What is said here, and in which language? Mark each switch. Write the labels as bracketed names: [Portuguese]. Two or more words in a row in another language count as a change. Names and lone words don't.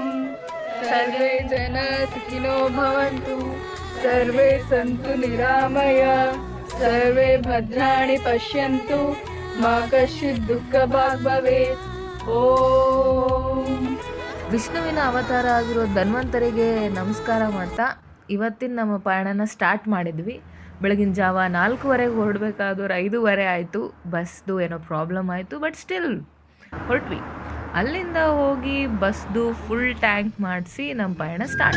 [Sanskrit] ಸರ್ವೇ ಜನ ಸುಖಿನೋ ಭವಂತು, ಸರ್ವೇ ಸಂತು ನಿರಾಮಯ, ಸರ್ವೇ ಭದ್ರಾಣಿ ಪಶ್ಯಂತು, ಮಾ ಕಶ್ಚಿತ್ ದುಃಖ ಭಾಗ್ ಭವೇತ್. ಓಂ. [Kannada] ವಿಷ್ಣುವಿನ ಅವತಾರ ಆಗಿರೋ ಧನ್ವಂತರಿಗೆ ನಮಸ್ಕಾರ ಮಾಡ್ತಾ ಇವತ್ತಿನ ನಮ್ಮ ಪಯಣನ ಸ್ಟಾರ್ಟ್ ಮಾಡಿದ್ವಿ. ಬೆಳಗಿನ ಜಾವ 4:15 ಹೊರಡಬೇಕಾದವ್ರು 5:15 ಆಯಿತು. ಬಸ್ದು ಏನೋ ಪ್ರಾಬ್ಲಮ್ ಆಯಿತು, [English] but still [Kannada] ಹೊರಟ್ವಿ. ಅಲ್ಲಿಂದ ಹೋಗಿ ಬಸ್ದು [English] full tank [Kannada] ಮಾಡಿಸಿ ನಮ್ಮ ಪಯಣ ಸ್ಟಾರ್ಟ್.